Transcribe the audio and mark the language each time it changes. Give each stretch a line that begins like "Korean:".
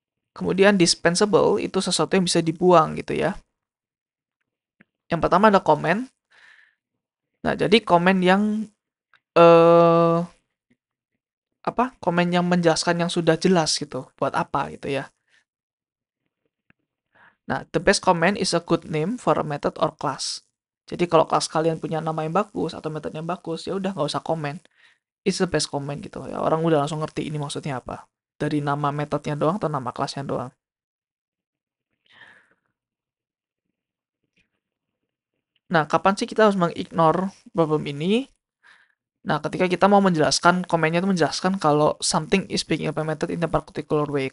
Indonesian: Kemudian dispensable itu sesuatu yang bisa dibuang gitu ya. Yang pertama ada komen. Nah, jadi komen yang eh komen yang menjelaskan yang sudah jelas gitu. Buat apa gitu ya.
English: Nah, the best comment is a good name for a method or class.
Indonesian: Jadi kalau kelas kalian punya nama yang bagus atau metode yang bagus, ya udah nggak usah komen.
English: It's the best comment
Indonesian: gitu ya. Orang udah langsung ngerti ini maksudnya apa. Dari nama metodenya doang atau nama kelasnya doang. Nah, kapan sih kita harus mengignore problem ini? Nah, ketika kita mau menjelaskan, komennya itu menjelaskan kalau
English: something is being implemented in a particular way.